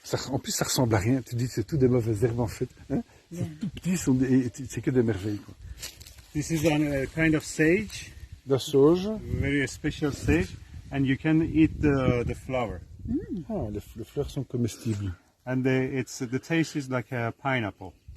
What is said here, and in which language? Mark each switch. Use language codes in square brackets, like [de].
[fr] En plus, ça ressemble à rien. Tu dis, c'est tout des mauvaises herbes en fait. Hein? C'est tout petit, c'est que des merveilles. Quoi. [en] This is a kind of sage. [fr] La sauge. [en] Very special sage, and you can eat the flower. [fr] Ah, les fleurs sont comestibles. [en] And the taste is like a pineapple.